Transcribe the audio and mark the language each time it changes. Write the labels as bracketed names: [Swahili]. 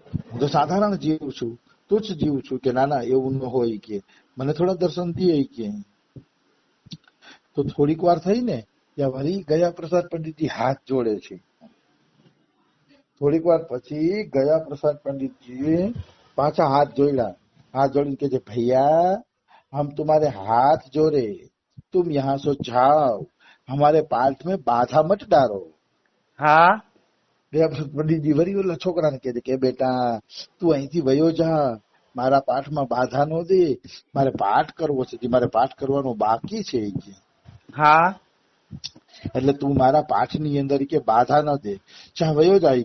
[Gujarati] હું તો સાધારણ જીવ છું, તુચ્છ જીવ છું, કે ના ના એવું ન હોય, કે મને થોડા દર્શન દે. કે તો થોડીક વાર થઈ ને ત્યાં વળી ગયા પ્રસાદ પંડિતજી હાથ જોડે છે. થોડીક વાર પછી ગયા પ્રસાદ પંડિતજી પાછા હાથ જોડ્યા. [Hindi] हाथ जोड़ के भैया हम तुम्हारे हाथ जोड़े, तुम यहाँ से जाओ, हमारे पाठ में बाधा मत डालो. [Gujarati] પંડિતજી વળી ઓલા છોકરાને કહે છે કે બેટા તું અહીંથી વયો જા, મારા પાઠમાં બાધા નો દે, મારે પાઠ કરવો છે, મારે પાઠ કરવાનો બાકી છે. એટલે તું મારા પાઠની અંદર કે બાધા ન દે, જા વયો જાય.